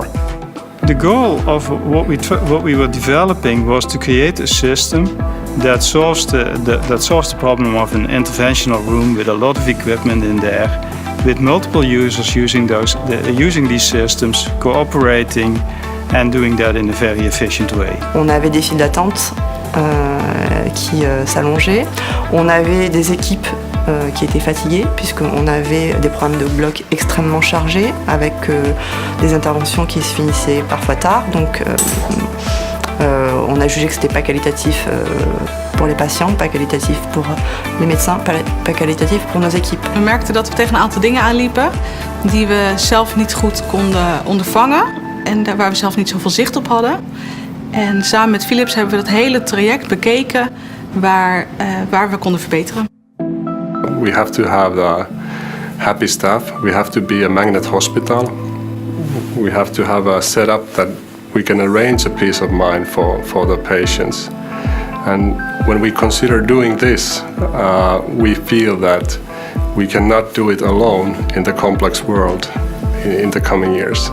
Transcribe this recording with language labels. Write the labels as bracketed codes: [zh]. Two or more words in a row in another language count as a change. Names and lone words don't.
[en] The goal of what we were developing was to create a system that solves the problem of an interventional room with a lot of equipment in there, with multiple users using these systems, cooperating, and doing that in a very efficient way. [fr] On avait des files d'attente qui s'allongeaient. On avait des équipes qui étaient fatiguées, puisqu'on avait des programmes de bloc extrêmement chargés, avec des interventions qui se finissaient parfois tard. Donc on a jugé que c'était pas qualitatif pour les patiënten, pas qualitatif pour les médecins, pas qualitatif pour nos équipes. [nl] We merkten dat we tegen een aantal dingen aanliepen die we zelf niet goed konden ondervangen en waar we zelf niet zoveel zicht op hadden. En samen met Philips hebben we dat hele traject bekeken waar we konden verbeteren. [en] We have to have happy staff. We have to be a magnet hospital. We have to have a setup that we can arrange a peace of mind for the patients. And when we consider doing this, we feel that we cannot do it alone in the complex world in the coming years.